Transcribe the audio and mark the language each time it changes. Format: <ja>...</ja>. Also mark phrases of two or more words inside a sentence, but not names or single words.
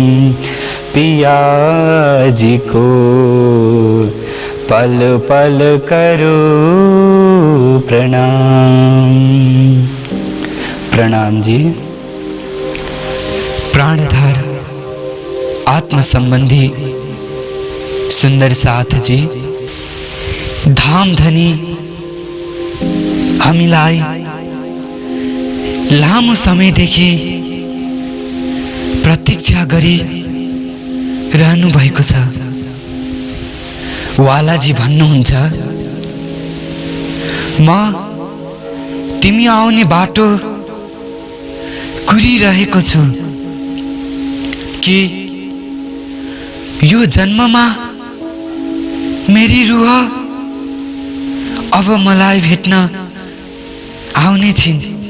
<hi>पिया जी को पल पल करो प्रणाम। प्रणाम जी।</hi> <ne>प्राणधार आत्म संबंधी सुंदर साथ जी, धाम धनी हामीलाई लामो समयदेखि प्रतीक्षा गरी रहनु भएको छ। वालाजी भन्नुहुन्छ, म तिमी आउने बाटो कुरिरहेको छु कि यो जन्ममा मेरी रूह अब मलाई भेट्न आउने छिन्।</ne>